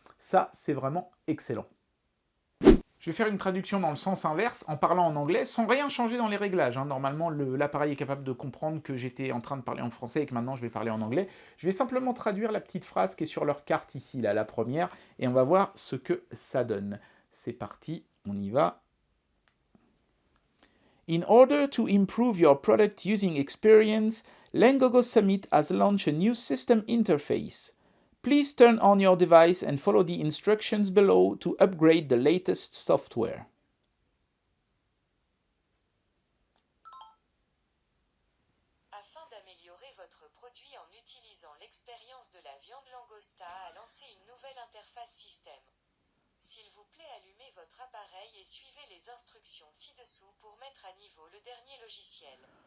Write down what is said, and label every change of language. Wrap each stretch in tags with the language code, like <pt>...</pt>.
<fr>Ça, c'est vraiment excellent. Je vais faire une traduction dans le sens inverse en parlant en anglais sans rien changer dans les réglages. Hein. Normalement, l'appareil est capable de comprendre que j'étais en train de parler en français et que maintenant je vais parler en anglais. Je vais simplement traduire la petite phrase qui est sur leur carte ici, là, la première, et on va voir ce que ça donne. C'est parti, on y va.</fr> <en>In order to improve your product using experience, Lengogo Summit has launched a new system interface. Please turn on your device and follow the instructions below to upgrade the latest software.</en> <fr>Afin d'améliorer votre produit en utilisant l'expérience de la viande Langosta a lancé une nouvelle interface système. S'il vous plaît, allumez votre appareil et suivez les instructions ci-dessous pour mettre à niveau le dernier logiciel.</fr>